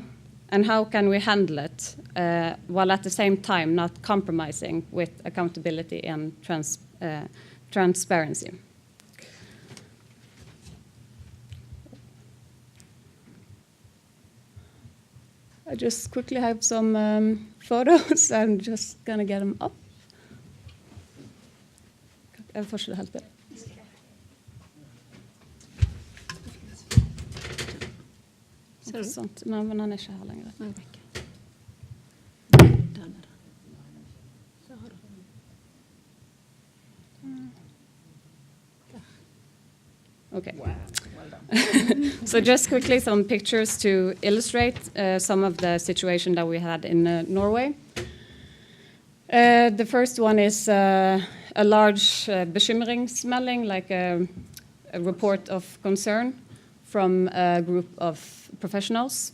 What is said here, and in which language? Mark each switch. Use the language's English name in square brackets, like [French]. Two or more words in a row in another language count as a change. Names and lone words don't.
[English] And how can we handle it while at the same time not compromising with accountability and transparency? I just quickly have some photos. I'm just going to get them up. [Norwegian] Jeg får ikke det helt til. Sånt. Nei, men han ikke her lenger. Nei, ikke. Der nede. Så har du. [English] Okay. Wow, well done. So just quickly some pictures to illustrate some of the situation that we had in Norway. The first one is a large bekymringsmelding, like a report of concern from a group of professionals.